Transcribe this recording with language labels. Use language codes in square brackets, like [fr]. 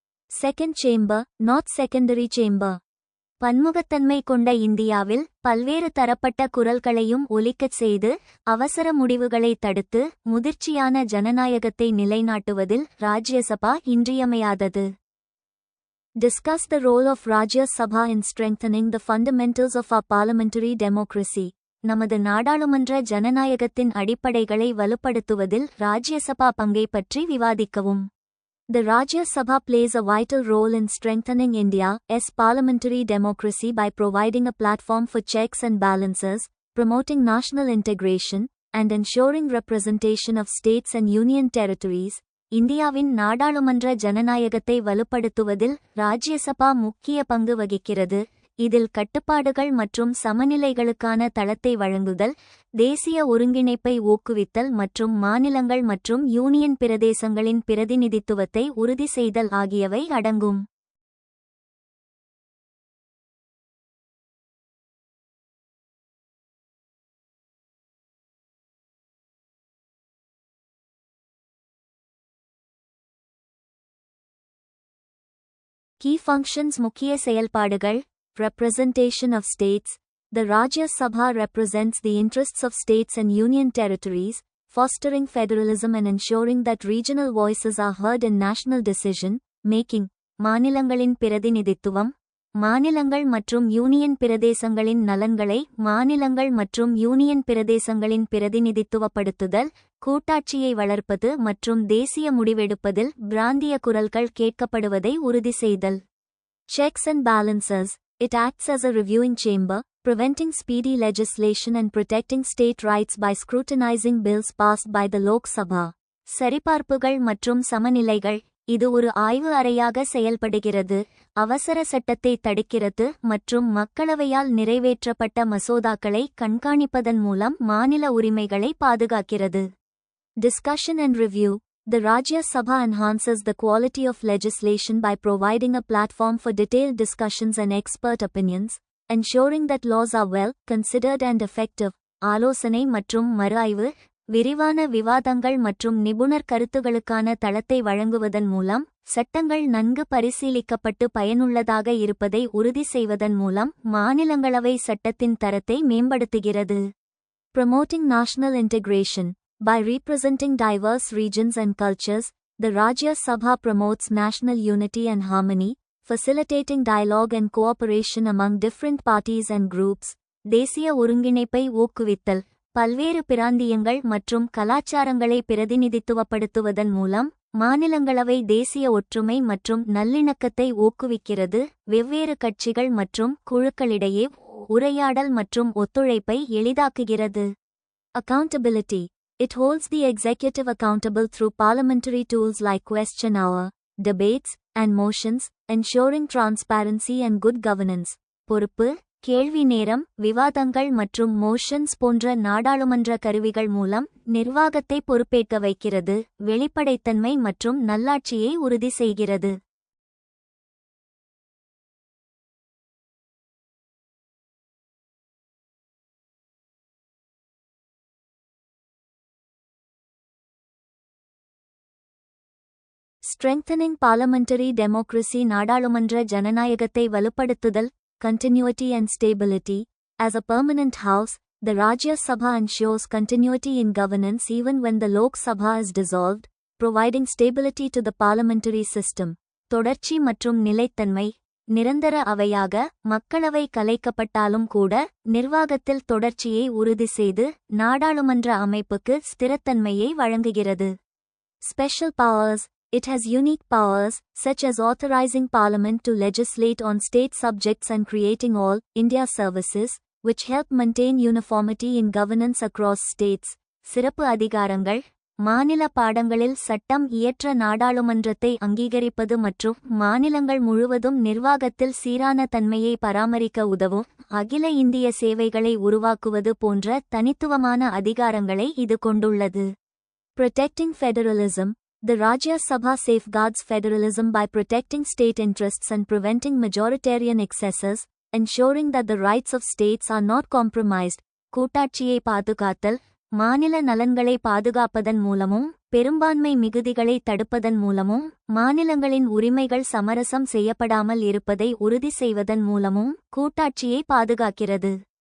[en] Second chamber, not secondary chamber. [ta] பன்முகத்தன்மை கொண்ட இந்தியாவில் பல்வேறு தரப்பட்ட குரல்களையும் ஒலிக்கச் செய்து அவசர முடிவுகளை தடுத்து முதிர்ச்சியான ஜனநாயகத்தை நிலைநாட்டுவதில் ராஜ்யசபா இன்றியமையாதது. [en] Discuss the role of Rajya Sabha in strengthening the fundamentals of our parliamentary democracy. [ta] நமது நாடாளுமன்ற ஜனநாயகத்தின் அடிப்படைகளை வலுப்படுத்துவதில் ராஜ்யசபா பங்கை பற்றி விவாதிக்கவும். [en] The Rajya Sabha plays a vital role in strengthening India's parliamentary democracy by providing a platform for checks and balances, promoting national integration, and ensuring representation of states and union territories. [ta] இந்தியாவின் நாடாளுமன்ற ஜனநாயகத்தை வலுப்படுத்துவதில் ராஜ்யசபா முக்கிய பங்கு வகிக்கிறது. இதில் கட்டுப்பாடுகள் மற்றும் சமநிலைகளுக்கான தளத்தை வழங்குதல், தேசிய ஒருங்கிணைப்பை ஊக்குவித்தல் மற்றும் மாநிலங்கள் மற்றும் யூனியன் பிரதேசங்களின் பிரதிநிதித்துவத்தை உறுதி செய்தல் ஆகியவை அடங்கும். [en] Key functions. [ta] முக்கிய செயல்பாடுகள். [en] Representation of states. The Rajya Sabha represents the interests of states and union territories, fostering federalism and ensuring that regional voices are heard in national decision making. [ta] மாநிலங்களின் பிரதிநிதித்துவம். மாநிலங்கள் மற்றும் யூனியன் பிரதேசங்களின் நலன்களை மாநிலங்கள் மற்றும் யூனியன் பிரதேசங்களின் பிரதிநிதித்துவப்படுத்துதல், கூட்டாட்சியை வளர்ப்பது மற்றும் தேசிய முடிவெடுப்பதில் பிராந்திய குரல்கள் கேட்கப்படுவதை உறுதி செய்தல். [en] Checks and balances. It acts as a reviewing chamber, preventing speedy legislation and protecting state rights by scrutinizing bills passed by the Lok Sabha. [ta] சரிபார்ப்புகள் மற்றும் சமநிலைகள். இது ஒரு ஆய்வு அறையாக செயல்படுகிறது, அவசர சட்டத்தை தடுக்கிறது மற்றும் மக்களவையால் நிறைவேற்றப்பட்ட மசோதாக்களை கண்காணிப்பதன் மூலம் மாநில உரிமைகளை பாதுகாக்கிறது. [en] Discussion and review. The Rajya Sabha enhances the quality of legislation by providing a platform for detailed discussions and expert opinions, ensuring that laws are well considered and effective. [ta] ஆலோசனை மற்றும் மறுஆய்வு. விரிவான விவாதங்கள் மற்றும் நிபுணர் கருத்துகளுக்கான தளத்தை வழங்குவதன் மூலம் சட்டங்கள் நன்கு பரிசீலிக்கப்பட்டு பயனுள்ளதாக இருப்பதை உறுதி செய்வதன் மூலம் மாநிலங்களவை சட்டத்தின் தரத்தை மேம்படுத்துகிறது. [en] Promoting national integration. By representing diverse regions and cultures, the Rajya Sabha promotes national unity and harmony, facilitating dialogue and cooperation among different parties and groups. [ta] தேசிய ஒருங்கிணைப்பை ஊக்குவித்தல். பல்வேறு பிராந்தியங்கள் மற்றும் கலாச்சாரங்களை பிரதிநிதித்துவப்படுத்துவதன் மூலம் மாநிலங்களவை தேசிய ஒற்றுமை மற்றும் நல்லிணக்கத்தை ஊக்குவிக்கிறது. வெவ்வேறு கட்சிகள் மற்றும் குழுக்களிடையே உரையாடல் மற்றும் ஒத்துழைப்பை எளிதாக்குகிறது. [en] Accountability. It holds the executive accountable through parliamentary tools like question hour, debates, and motions, ensuring transparency and good governance. [ta] பொறுப்பு, கேள்வி நேரம், விவாதங்கள் மற்றும் மோஷன்ஸ் போன்ற நாடாளுமன்ற கருவிகள் மூலம் நிர்வாகத்தை பொறுப்பேற்க வைக்கிறது, வெளிப்படைத்தன்மை மற்றும் நல்லாட்சியை உறுதி செய்கிறது. [en] Strengthening parliamentary democracy. [ta] நாடாளுமன்ற ஜனநாயகத்தை வலுப்படுத்துதல். [en] Continuity and stability. As a permanent house, The Rajya Sabha ensures continuity in governance even when the Lok Sabha is dissolved, providing stability to the parliamentary system. [ta] தொடர்ச்சி மற்றும் நிலைத்தன்மை. நிரந்தர அவையாக மக்களவை கலைக்கப்பட்டாலும் கூட நிர்வாகத்தில் தொடர்ச்சியை உறுதி செய்து நாடாளுமன்ற அமைப்புக்கு ஸ்திரத்தன்மையை வழங்குகிறது. [en] Special powers. It has unique powers, such as authorizing Parliament to legislate on state subjects and creating all India services, which help maintain uniformity in governance across states. [ta] சிறப்பு அதிகாரங்கள். மாநில பாடங்களில் சட்டம் இயற்ற நாடாளுமன்றத்தை அங்கீகரிப்பது மற்றும் மாநிலங்கள் முழுவதும் நிர்வாகத்தில் சீரான தன்மையை பராமரிக்க உதவும் அகில இந்திய சேவைகளை உருவாக்குவது போன்ற தனித்துவமான அதிகாரங்களை இது கொண்டுள்ளது. [en] Protecting federalism. The Rajya Sabha safeguards federalism by protecting state interests and preventing majoritarian excesses, ensuring that the rights of states are not compromised. [ta] கூட்டாட்சியை பாதுகாத்தல். மாநில நலன்களை பாதுகாப்பதன் மூலமும் பெரும்பான்மை மிகுதிகளை தடுப்பதன் மூலமும் மாநிலங்களின் உரிமைகள் சமரசம் செய்யப்படாமல் இருப்பதை உறுதி செய்வதன் மூலமும் கூட்டாட்சியை பாதுகாக்கிறது.